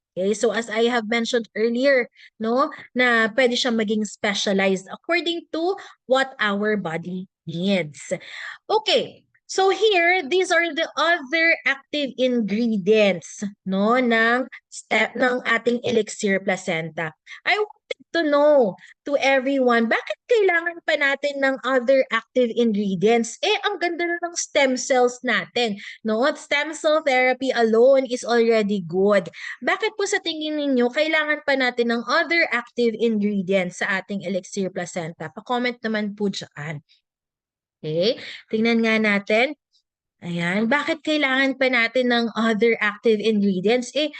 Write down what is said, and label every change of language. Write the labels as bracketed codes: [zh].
[en] Okay, so as I have mentioned earlier, no, [tl] na pwede siyang maging specialized [en] according to what our body needs. Okay, So here, these are the other active ingredients no ng ating elixir placenta. I wanted to know to everyone, [tl] bakit kailangan pa natin ng [en] other active ingredients? [tl] Ang ganda na ng stem cells natin, no? [en] Stem cell therapy alone is already good. [tl] Bakit po sa tingin ninyo kailangan pa natin ng other active ingredients sa ating elixir placenta? Pa-comment naman po diyan. Okay, tingnan nga natin. Ayan, bakit kailangan pa natin ng other active ingredients?